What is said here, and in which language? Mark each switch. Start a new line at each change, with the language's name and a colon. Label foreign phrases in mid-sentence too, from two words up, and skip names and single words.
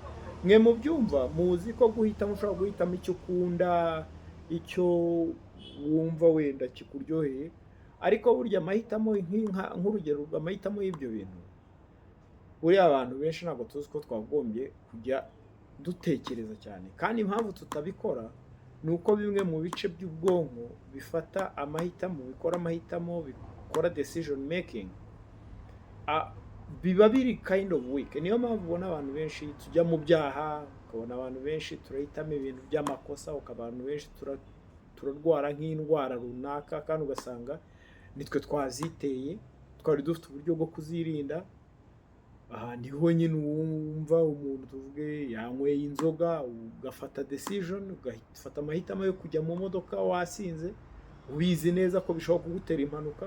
Kinyarwanda: Mwe mu byumva muzi ko guhitamo ushobora guhitamo icyo ukunda, icyo wumva wenda kikuryoheye, ariko burya amahitamo nk'urugero amahitamo y'ibyo bintu, buriya abantu benshi ntabwo tuzi ko twagombye kujya dutekereza cyane. Kandi impamvu tutabikora ni uko bimwe mu bice by'ubwonko bifata amahitamo, bikora amahitamo, bikora
English: decision making,
Kinyarwanda: biba biri
English: kind of weak.
Kinyarwanda: Niyo mpamvu ubona abantu benshi tujya mu byaha, ukabona abantu benshi turahitamo ibintu by'amakosa, abantu benshi turarwara nk'indwara runaka, kandi ugasanga nitwe twaziteye, twari dufite uburyo bwo kuzirinda. Niho nyine wumva umuntu tuvuge yanyweye inzoga, ugafata decision, ugafata amahitamo yo kujya mu modoka wasinze, ubizi neza ko bishobora kugutera impanuka.